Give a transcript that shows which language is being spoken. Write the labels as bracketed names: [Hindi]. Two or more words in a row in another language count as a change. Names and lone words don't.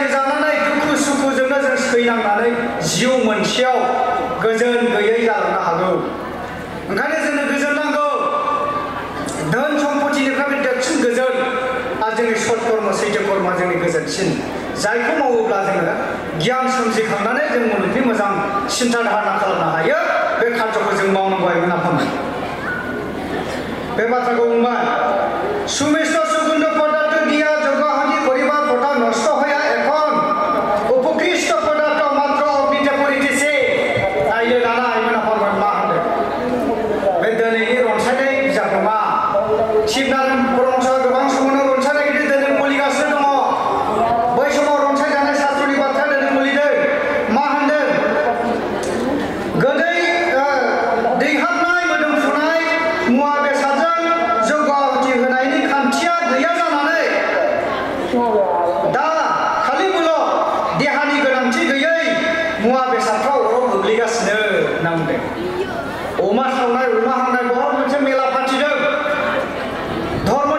[Bodo] जानानै दुखु सुखुजोंनो जों सैनांनानै जिउ मोनसेयाव गोजोन गैयै जालांनो हागौ ओंखायनो जोंनो गोजोन नांगौ धोन सम्पतिनिफ्राय देरसिन गोजोन आरो जोंनि सत कर्म सैथो कर्मआ जोंनि गोजोनसिन जायखौ मावोब्ला जोङो गियान सोमजिखांनानै जों मुलुगनि मोजां सिन्था धारणा खालामनो हायो बे खार्यखौ जों मावनांगौ आइमोन आफामोन बे बाथ्राखौ बुंबाय [Bangla] সুমিষ্ট সুগন্ধ পদার্থ দিয়া জগহানি করিবার কথা নষ্ট হইয়া এখন উপকৃষ্ট পদার্থ মাত্র অগ্নিতে পড়িতেছে তাইলে দাদা [Bodo] आइमोन आफामोन मा होनदों बे दिनैनि रनसायनाय बिजाब नङा शिबनारायण परमहंसआ गोबां समावनो रनसायनाय दिनै फलिगासिनो दङ बै समाव रनसाय जानाय शास्त्रनि बाथ्रा दिनै फलिदों मा होनदों गोदै दैहाबनाय मोदोमफुनाय मुवा बेसादजों जौगाहुति होनायनि खान्थिया गैया जानानै दा खालिबोल' देहानि गोनांथि गैयै मुवा बेसादफ्रा अराव गोग्लैगासिनो होनना बुंदों अमा सावनाय अमा हांनाय बहत मोनसे मेला फाथिदों धर्मनि